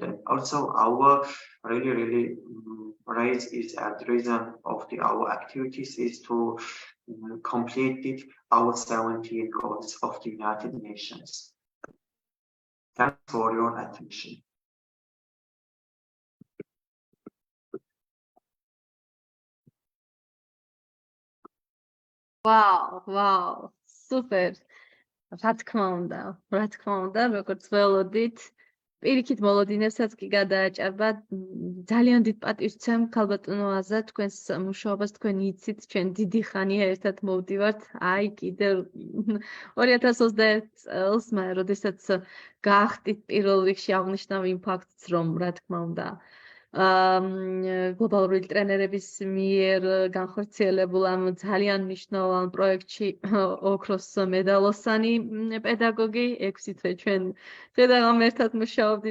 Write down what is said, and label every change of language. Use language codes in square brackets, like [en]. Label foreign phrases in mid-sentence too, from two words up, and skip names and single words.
[en] And also our really raise is a reason of our activities is to complete our 17 goals of the United Nations. Thanks for your attention. Wow, super. [ka] რა თქმა უნდა, როგორც ველოდით, პირიქით მოლოდინებსაც კი გადააჭარბა. ძალიან დიდ პატივს ვცემ ქალბატონო აზა, თქვენს მუშაობას თქვენ იცით, ჩვენ დიდი ხანია ერთად მოვდივართ. აი, კიდევ 2021 წელს, როდესაც გაახდით პირველ რიგში აღნიშნავ იმ ფაქტს, რომ რა თქმა უნდა, გლობალური ტრენერების მიერ განხორციელებულ ამ ძალიან მნიშვნელოვან პროექტში ოქროს მედალოსანი პედაგოგი 6 თვე ჩვენ შედაღამ ერთად მუშაობდით.